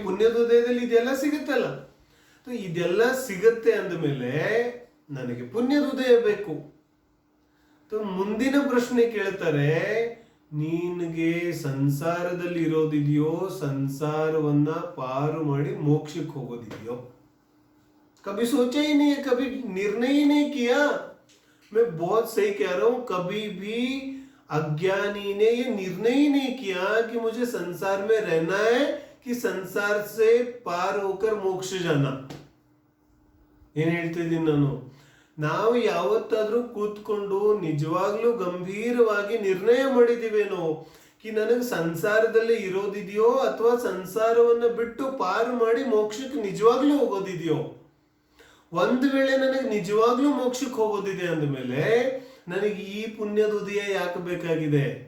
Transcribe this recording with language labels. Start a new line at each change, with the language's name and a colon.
Kannada: ಪುಣ್ಯದ ಉದಯದಲ್ಲಿ ಇದೆಲ್ಲ ಸಿಗುತ್ತಲ್ಲ. तो ಇದೆಲ್ಲ ಸಿಗತ್ತೆ ಅಂದಮೇಲೆ ನನಗೆ ಪುಣ್ಯದ ಉದಯ ಬೇಕು. तो ಮುಂದಿನ ಪ್ರಶ್ನೆ ಕೇಳ್ತಾರೆ, ನಿನಗೆ ಸಂಸಾರದಲ್ಲಿ ಇರೋದಿದೆಯೋ, ಸಂಸಾರವನ್ನ ಪಾರು ಮಾಡಿ ಮೋಕ್ಷಕ್ಕೆ ಹೋಗೋದಿದೆಯೋ?
Hindi: कभी सोचा ही नहीं है, कभी निर्णय ही नहीं किया. मैं बहुत सही कह रहा हूं, कभी भी अज्ञानी ने ये निर्णय ही नहीं किया कि मुझे संसार में रहना है कि संसार से पार होकर मोक्ष जाना.
Kannada: ಏನ್ ಹೇಳ್ತಿದ್ದೀನಿ ನಾನು? ನಾವು ಯಾವತ್ತಾದ್ರೂ ಕೂತ್ಕೊಂಡು ನಿಜವಾಗ್ಲೂ ಗಂಭೀರವಾಗಿ ನಿರ್ಣಯ ಮಾಡಿದೀವೇನೋ ಕಿ ನನಗೆ ಸಂಸಾರದಲ್ಲಿ ಇರೋದಿದೆಯೋ ಅಥವಾ ಸಂಸಾರವನ್ನ ಬಿಟ್ಟು ಪಾರು ಮಾಡಿ ಮೋಕ್ಷಕ್ಕೆ ನಿಜವಾಗ್ಲೂ ಹೋಗೋದಿದೆಯೋ? ಒಂದು ವೇಳೆ ನನಗೆ ನಿಜವಾಗ್ಲೂ ಮೋಕ್ಷಕ್ಕೆ ಹೋಗೋದಿದೆ ಅಂದಮೇಲೆ ನನಗೆ ಈ ಪುಣ್ಯದ ಉದಯ ಯಾಕೆ ಬೇಕಾಗಿದೆ?